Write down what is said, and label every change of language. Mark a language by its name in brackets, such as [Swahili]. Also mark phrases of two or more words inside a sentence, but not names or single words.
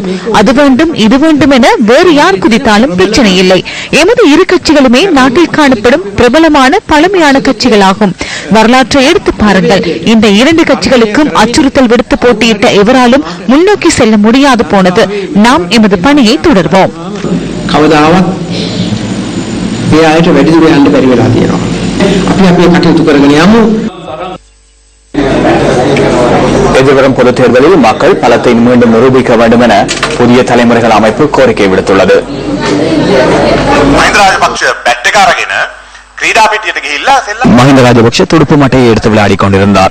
[Tamil] அது வேண்டும், இது வேண்டும் என வேறு யார் குதித்தாலும் பிரச்சனை இல்லை. எமது இரு கட்சிகளுமே நாட்டில் காணப்படும் பிரபலமான பழமையான கட்சிகளாகும். வரலாற்றை எடுத்து பாருங்கள். இந்த 2 கட்சிகளுக்கும் அச்சுறுத்தல் விடுத்து போட்டியிட்ட எவராலும் முன்னோக்கி செல்ல முடியாது போனது. நாம் எமது பணியை தொடர்வோம். [Sinhala] කවදාවත් මේ ආයත වැඩි දුර යන්න බැරි වෙලා තියෙනවා. අපි අපේ කටයුතු කරගෙන යමු. [Tamil] எதிர்வரும் பொதுத் தேர்தலில் மக்கள் பலத்தை மீண்டும் நிரூபிக்க வேண்டும் என புதிய தலைமுறைகள் அமைப்பு கோரிக்கை விடுத்துள்ளது. மஹிந்த ராஜபக்ஷ துடுப்பு மட்டையை எடுத்து விளையாடிக் கொண்டிருந்தார்.